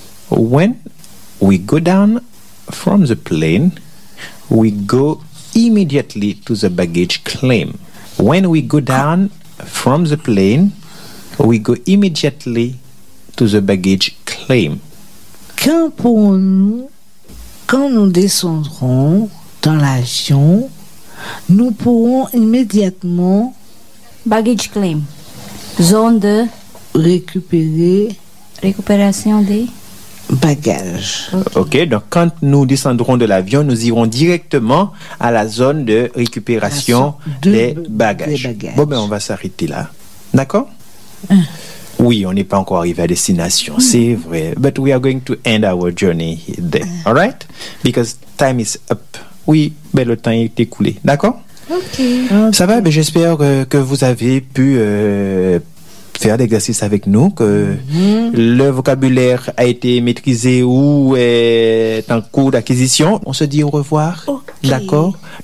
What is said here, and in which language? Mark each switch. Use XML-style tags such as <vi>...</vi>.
<en>When we go down from the plane, we go immediately to the baggage claim. When we go down from the plane, we go immediately to the baggage claim.</en> <fr>Quand nous descendrons dans l'avion, nous pourrons immédiatement baggage claim, zone de récupération des bagages.</fr> <en>Okay.</en> <fr>Ok, donc quand nous descendrons de l'avion, nous irons directement à la zone de récupération des bagages. Bon, ben on va s'arrêter là, d'accord? Oui, on n'est pas encore arrivé à destination, c'est vrai.</fr> <en>But we are going to end our journey there, all right?</en> <fr>Because time is up. Oui, ben le temps est écoulé, d'accord?</fr> <en>Okay.</en> <fr>Ça va, ben j'espère que vous avez pu faire l'exercice avec nous, que le vocabulaire a été maîtrisé ou est en cours d'acquisition. On se dit au revoir, okay. D'accord?</fr>